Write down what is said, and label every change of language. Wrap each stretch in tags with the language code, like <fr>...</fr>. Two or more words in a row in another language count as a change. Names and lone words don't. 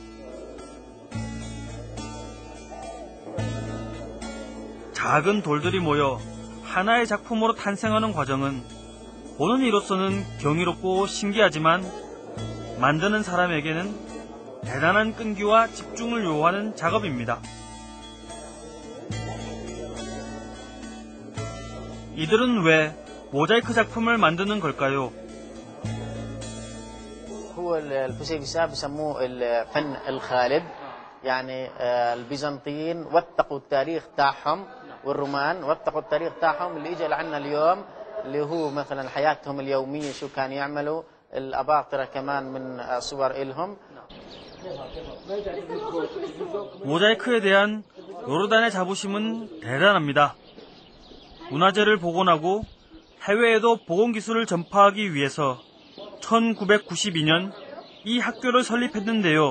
<ko>작은 돌들이 모여 하나의 작품으로 탄생하는 과정은 보는 이로서는 경이롭고 신기하지만 만드는 사람에게는 대단한 끈기와 집중을 요하는 작업입니다. 이들은 왜 모자이크 작품을 만드는 걸까요?</ko> <ar>هو الفسيفساء بسموه الفن الخالد يعني البيزنطيين وثقوا التاريخ تاعهم والرومان وثقوا التاريخ تاعهم اللي اجى لعنا اليوم اللي هو مثلا حياتهم اليوميه شو كانوا يعملوا الاباطره كمان من صور إلهم.</ar> <ko>모자이크에 대한 요르단의 자부심은 대단합니다. 문화재를 복원하고 해외에도 복원 기술을 전파하기 위해서 1992년 이 학교를 설립했는데요.</ko>